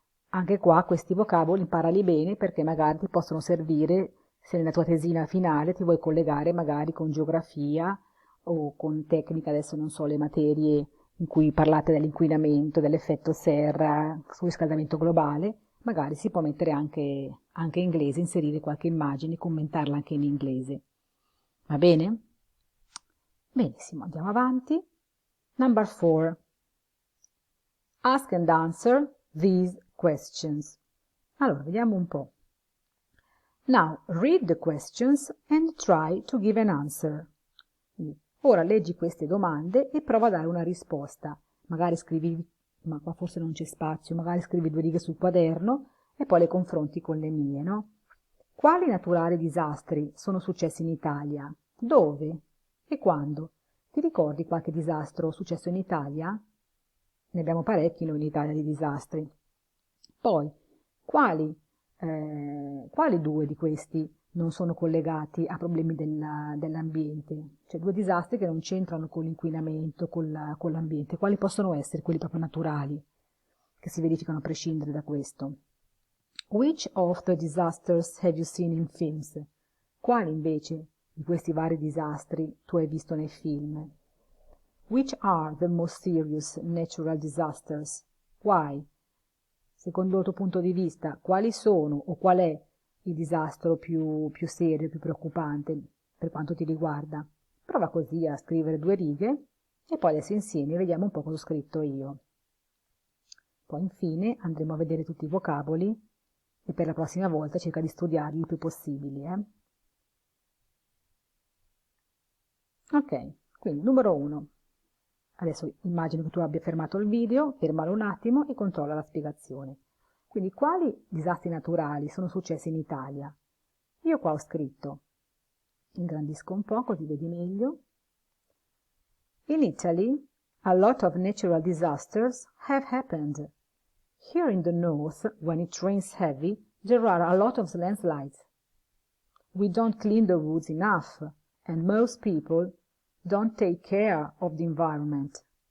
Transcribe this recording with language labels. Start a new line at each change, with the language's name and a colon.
Italian: Anche qua questi vocaboli imparali bene, perché magari ti possono servire se nella tua tesina finale ti vuoi collegare magari con geografia o con tecnica, adesso non so, le materie in cui parlate dell'inquinamento, dell'effetto serra, sul riscaldamento globale. Magari si può mettere anche inglese, inserire qualche immagine, commentarla anche in inglese. Va bene? Benissimo, andiamo avanti.
English: Number 4. Ask and answer these questions.
Italian: Allora, vediamo un po'.
English: Now, read the questions and try to give an answer.
Italian: Ora leggi queste domande e prova a dare una risposta. magari scrivi, ma qua forse non c'è spazio, magari scrivi 2 righe sul quaderno e poi le confronti con le mie, no? Quali naturali disastri sono successi in Italia? Dove? E quando? Ti ricordi qualche disastro successo in Italia? Ne abbiamo parecchi noi in Italia di disastri. Poi, quali 2 di questi non sono collegati a problemi dell'ambiente? Cioè 2 disastri che non c'entrano con l'inquinamento, con l'ambiente. Quali possono essere quelli proprio naturali, che si verificano a prescindere da questo?
English: Which of the disasters have you seen in films?
Italian: Quali invece di questi vari disastri tu hai visto nei film?
English: Which are the most serious natural disasters? Why?
Italian: Secondo il tuo punto di vista, quali sono o qual è il disastro più serio, più preoccupante per quanto ti riguarda? Prova così a scrivere 2 righe e poi adesso insieme vediamo un po' cosa ho scritto io. Poi infine andremo a vedere tutti i vocaboli e per la prossima volta cerca di studiarli il più possibile. Ok, quindi numero 1. Adesso immagino che tu abbia fermato il video, fermalo un attimo e controlla la spiegazione. Quindi quali disastri naturali sono successi in Italia? Io qua ho scritto, ingrandisco un po' così vedi meglio.
English: In Italy, a lot of natural disasters have happened. Here in the north, when it rains heavy, there are a lot of landslides. We don't clean the woods enough, and most people don't take care of the environment.